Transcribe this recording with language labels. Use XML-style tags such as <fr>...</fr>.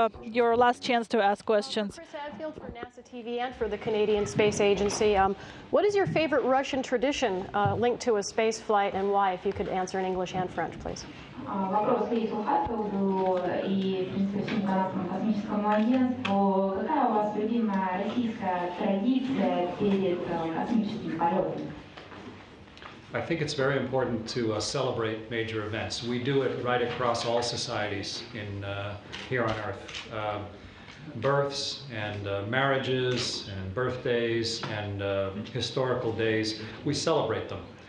<en>Your last chance to ask questions. Chris Hadfield for NASA TV and for the Canadian Space Agency. What is your favorite Russian tradition linked to a space flight, and why? If you could answer in English and French, please.</en> <ru>Вопрос Кейсу Hadfield и, в принципе, всему канадскому космическому агентству. Какая у вас любимая российская традиция перед космическим полетом?</ru> <en>I think it's very important to celebrate major events. We do it right across all societies here on Earth. Births and marriages and birthdays and historical days, we celebrate them.</en>